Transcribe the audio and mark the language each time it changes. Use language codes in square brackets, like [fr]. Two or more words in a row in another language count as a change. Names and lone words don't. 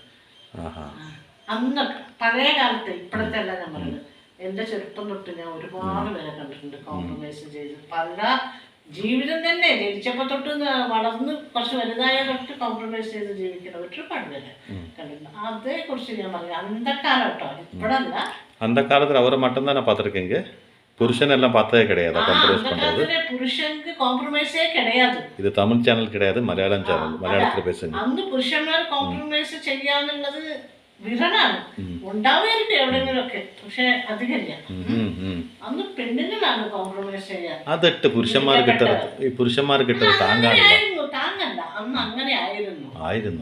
[ml] അന്നൊക്കെ പഴയ കാലത്ത്, ഇപ്പോഴത്തെ അല്ല ഞാൻ പറയുന്നത്, എൻ്റെ ചെറുപ്പം തൊട്ട് ഞാൻ ഒരുപാട് പേരെ കണ്ടിട്ടുണ്ട് കോംപ്രമൈസ് ചെയ്ത്. പല ജീവിതം തന്നെ ജനിച്ചപ്പോൾ തൊട്ട് വളർന്ന് കുറച്ച് വലുതായ തൊട്ട് കോംപ്രമൈസ് ചെയ്ത് ജീവിക്കണം ഒരുപാട് പേരെ കണ്ടിട്ടുണ്ട്. അതേക്കുറിച്ച് ഞാൻ പറഞ്ഞു അന്ധക്കാലം കേട്ടോ, ഇപ്പോഴല്ല. [ta] அந்தக்காலத்தில் அவர் மட்டும் பார்த்துருக்கீங்க. புருஷனெல்லாம் பார்த்ததே கிடையாது காம்ப்ரமைஸ் பண்றது. புருஷனுக்கு காம்ப்ரமைஸே கிடையாது. இது தமிழ் சேனல் கிடையாது, மலையாளம் சேனல். மலையாளத்தில் பேசுங்க. [ml] അന്ന് പുരുഷന്മാർ കോംപ്രമൈസ് ചെയ്യാന്നുള്ളത് വിരളാണ്, ഉണ്ടാവുമായിരിക്കും എവിടെയെങ്കിലുമൊക്കെ, പക്ഷെ അധികമില്ല. അന്ന് പെണ്ണുങ്ങളാണ് കോംപ്രമൈസ് ചെയ്യാൻ. അതിട്ട് പുരുഷന്മാർ കിട്ടത് താങ്ങല്ല, അന്ന് അങ്ങനെ ആയിരുന്നു.